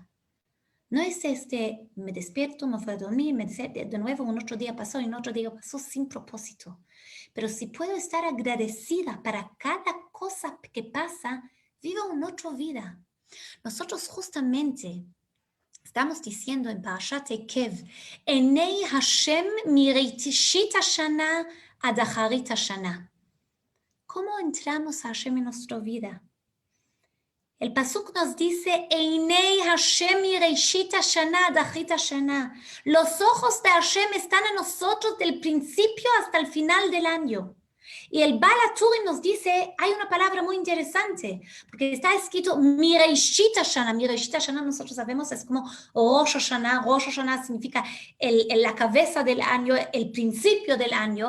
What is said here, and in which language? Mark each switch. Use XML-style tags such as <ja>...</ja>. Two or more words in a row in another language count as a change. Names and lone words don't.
<es>No es me despierto, me voy a dormir, de nuevo un otro día pasó y un otro día pasó sin propósito. Pero si puedo estar agradecida para cada cosa que pasa, vivo una otra vida. Nosotros justamente estamos diciendo en Parashat Ekev,</es> <he>עיני השם מראשית השנה עד אחרית השנה.</he> <es>¿Cómo entramos a Hashem en nuestra vida? El pasuk nos dice,</es> <he>עיני השם מראשית השנה עד אחרית השנה.</he> <es>Los ojos de Hashem están en nosotros del principio hasta el final del año. Y el Baal HaTurim nos dice, hay una palabra muy interesante, porque está escrito</es> <he>מראשית השנה. מראשית השנה</he> <es>nosotros sabemos es como Rosh Hashanah. Rosh Hashanah significa la cabeza del año, el principio del año.</es>